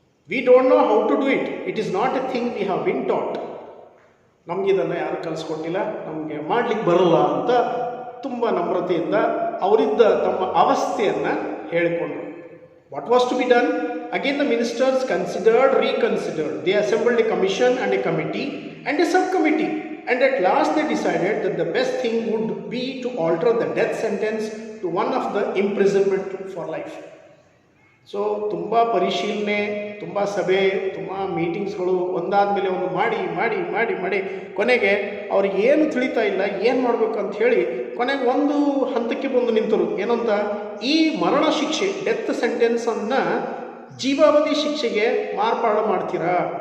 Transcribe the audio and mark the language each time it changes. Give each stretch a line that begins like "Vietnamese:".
English: We don't know how to do it. It is not a thing we have been taught.
Kannada: ನಮಗಿದನ್ನು ಯಾರು ಕಲಿಸ್ಕೊಟ್ಟಿಲ್ಲ, ನಮಗೆ ಮಾಡಲಿಕ್ಕೆ ಬರಲ್ಲ ಅಂತ ತುಂಬ ನಮ್ರತೆಯಿಂದ ಅವರಿದ್ದ ತಮ್ಮ ಅವಸ್ಥೆಯನ್ನು ಹೇಳಿಕೊಂಡ್ರು.
English: What was to be done? Again the ministers reconsidered. They assembled a commission and a committee and a subcommittee, and at last they decided that the best thing would be to alter the death sentence to one of the imprisonment for life.
Kannada: So ತುಂಬ ಪರಿಶೀಲನೆ, ತುಂಬ ಸಭೆ, ತುಂಬ ಮೀಟಿಂಗ್ಸ್ಗಳು ಒಂದಾದ ಮೇಲೆ ಒಂದು ಮಾಡಿ ಕೊನೆಗೆ ಅವ್ರಿಗೆ ಏನು ತಿಳಿತಾ ಇಲ್ಲ, ಏನು ಮಾಡಬೇಕು ಅಂತ ಹೇಳಿ ಕೊನೆಗೆ ಒಂದು ಹಂತಕ್ಕೆ ಬಂದು ನಿಂತರು. ಏನಂತ, ಈ ಮರಣ ಶಿಕ್ಷೆ, ಡೆತ್ ಸೆಂಟೆನ್ಸನ್ನು ಜೀವಾವಧಿ ಶಿಕ್ಷೆಗೆ ಮಾರ್ಪಾಡು ಮಾಡ್ತೀರಾ?